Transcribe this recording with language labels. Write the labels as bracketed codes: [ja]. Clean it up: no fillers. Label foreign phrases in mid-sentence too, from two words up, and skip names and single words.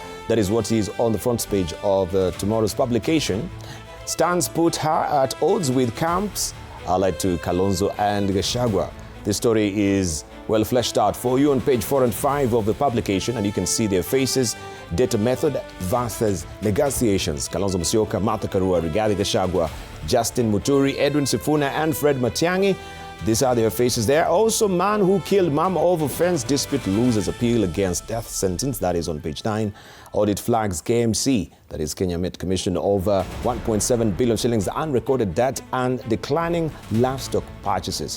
[en] That is what is on the front page of tomorrow's publication. Stands put her at odds with camps allied to Kalonzo and Gachagua. This story is well fleshed out for you on page 4 and 5 of the publication, and you can see their faces, data method versus negotiations. Kalonzo Musyoka, Martha Karua, Rigathi Gachagua, Justin Muturi, Edwin Sifuna, and Fred Matiang'i. These are their faces there. Also, man who killed mom over fence dispute loses appeal against death sentence. That is on page 9. Audit flags KMC, that is Kenya Met Commission, over 1.7 billion shillings unrecorded debt and declining livestock purchases.